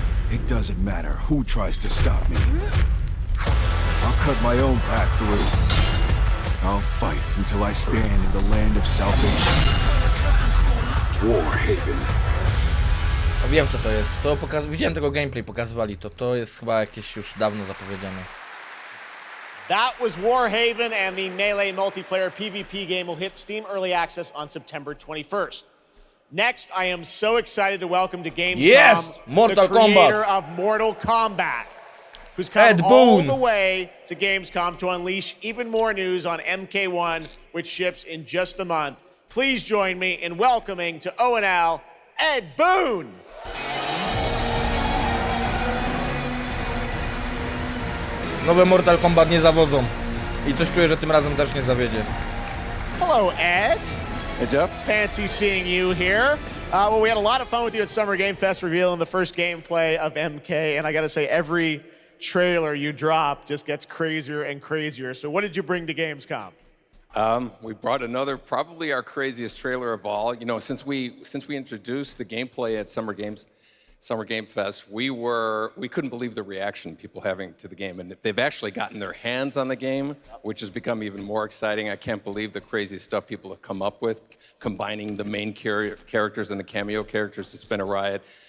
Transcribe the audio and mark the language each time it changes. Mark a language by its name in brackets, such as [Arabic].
[English] It doesn't matter who tries to stop me. I'll cut my own path through. I'll fight until I stand in the land of salvation. Warhaven. [Polish] A wiem co to jest. Widziałem tego gameplay, pokazywali to. To jest chyba jakieś już dawno zapowiedziane. [English] That was Warhaven, and the Melee multiplayer PvP game will hit Steam Early Access on September 21st. Next, I am so excited to welcome to Gamescom the creator of Mortal Kombat, who's come all the way to Gamescom to unleash even more news on MK1, which ships in just a month. Please join me in welcoming to ONL, Ed Boon! [Polish] Nowe Mortal Kombat nie zawodzą. I coś czuję, że tym razem też nie zawiedzie. [English] Hello, Ed. Hey, Jeff. Fancy seeing you here. Well, we had a lot of fun with you at Summer Game Fest revealing the first gameplay of MK, and I gotta say, every trailer you drop just gets crazier and crazier. So what did you bring to Gamescom? We brought another, probably our craziest trailer of all. You know, since we introduced the gameplay at Summer Game Fest, we couldn't believe the reaction people having to the game, and they've actually gotten their hands on the game, which has become even more exciting. I can't believe the crazy stuff people have come up with, combining the main characters and the cameo characters. It's been a riot.